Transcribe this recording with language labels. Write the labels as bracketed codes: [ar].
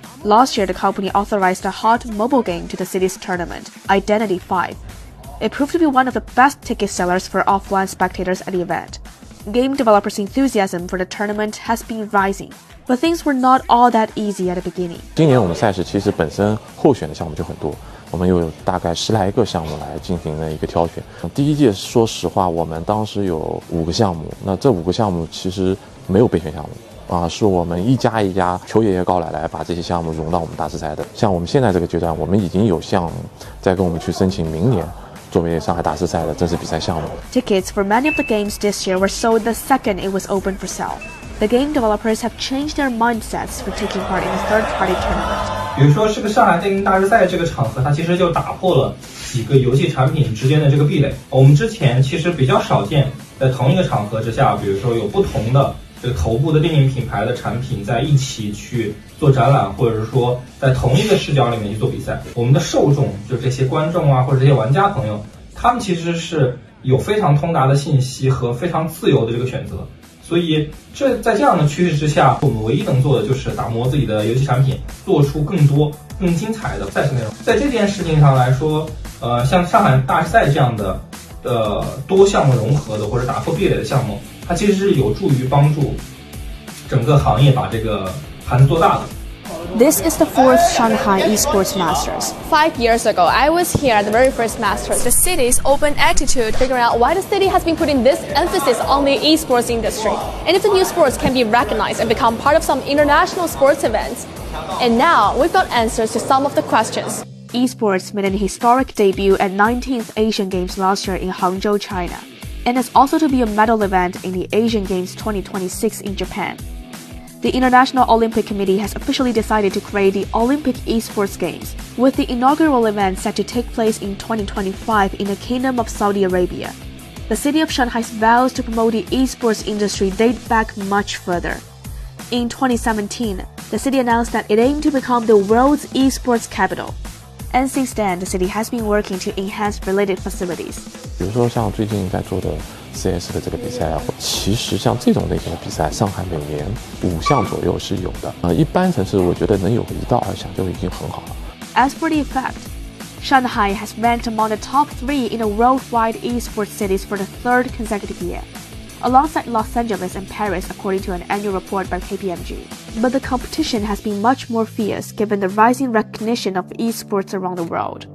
[en] Last year, the company authorized a hot mobile game to the city's tournament, Identity 5. It proved to be one of the best ticket sellers for offline spectators at the event. Game developers' enthusiasm for the tournament has been rising, but things were not all that easy at the beginning. [zh] 今年我们赛事其实本身候选的项目就很多。我们有大概10来个项目来进行了一个挑选。第一届说实话，我们当时有5个项目，那这5个项目其实没有备选项目是我们一家一家求爷爷告奶奶把这些项目融到我们大师赛的。像我们现在这个阶段，我们已经有项目在跟我们去申请明年作为上海大师赛的正式比赛项目。 [en] Tickets for many of the games this year were sold the second it was opened for sale. The game developers have changed their mindsets for taking part in a third-party tournament. [zh] 比如说，这个上海电竞大师赛这个场合，它其实就打破了几个游戏产品之间的这个壁垒。我们之前其实比较少见，在同一个场合之下，比如说有不同的这个头部的电竞品牌的产品在一起去做展览，或者是说在同一个视角里面去做比赛。我们的受众，就这些观众啊，或者这些玩家朋友，他们其实是有非常通达的信息和非常自由的这个选择。所以，在这样的趋势之下，我们唯一能做的就是打磨自己的游戏产品，做出更多、更精彩的赛事内容。在这件事情上来说，像上海大师赛这样的多项目融合的或者打破壁垒的项目，它其实是有助于帮助整个行业把这个盘子做大的。 [en] This is the 4th Shanghai Esports Masters. 5 years ago, I was here at the very first Masters. The city's open attitude, figuring out why the city has been putting this emphasis on the esports industry, and if the new sports can be recognized and become part of some international sports events. And now, we've got answers to some of the questions. Esports made an historic debut at 19th Asian Games last year in Hangzhou, China, and is also to be a medal event in the Asian Games 2026 in Japan. The International Olympic Committee has officially decided to create the Olympic Esports Games, with the inaugural event set to take place in 2025 in the Kingdom of Saudi Arabia. The city of Shanghai's vows to promote the esports industry date back much further. In 2017, the city announced that it aimed to become the world's esports capital. And since then, the city has been working to enhance related facilities. [zh] 比如说像最近在做的 CS 的这个比赛啊，其实像这种类型的比赛，上海每年5项左右是有的。一般城市我觉得能有1到2项就已经很好了。 [en] As for the effect, Shanghai has ranked among the top 3 in the worldwide esports cities for the 3rd consecutive year, alongside Los Angeles and Paris, according to an annual report by KPMG. But the competition has been much more fierce given the rising recognition of esports around the world.